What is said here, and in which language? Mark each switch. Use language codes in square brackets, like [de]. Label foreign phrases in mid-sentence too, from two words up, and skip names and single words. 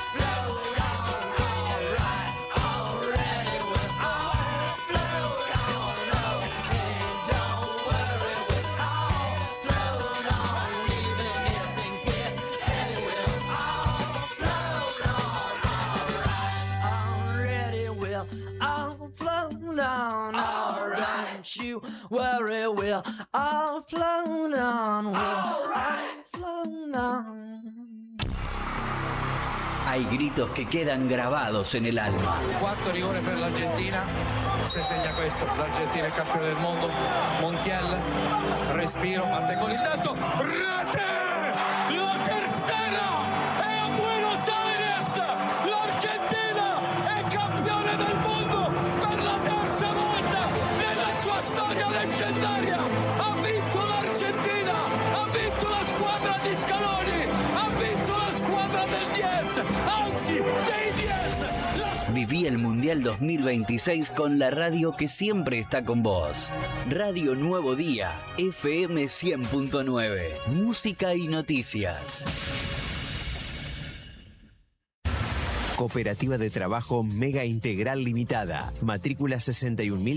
[en] float on, alright, already we'll all float on, okay, don't worry, we'll all float on, even if things get heavy, we'll all float on, alright, already we'll all float on, alright, don't you worry, we'll all float on, we'll all float on. [es] Hay gritos que quedan grabados en el alma. [it] Quarto rigore per l'Argentina, se segna questo, l'Argentina è campione del mondo, Montiel, respiro, parte con il terzo, rete! [es] La tercera [it] è a Buenos Aires, l'Argentina è campione del mondo per la terza volta nella sua storia leggendaria, ha vinto l'Argentina, ha vinto la squadra di Scaloni, ha vinto la squadra del 10, anzi dei 10. [es] Viví el Mundial 2026 con la radio que siempre está con vos. Radio Nuevo Día, FM 100.9. Música y noticias. Cooperativa de Trabajo Mega Integral Limitada.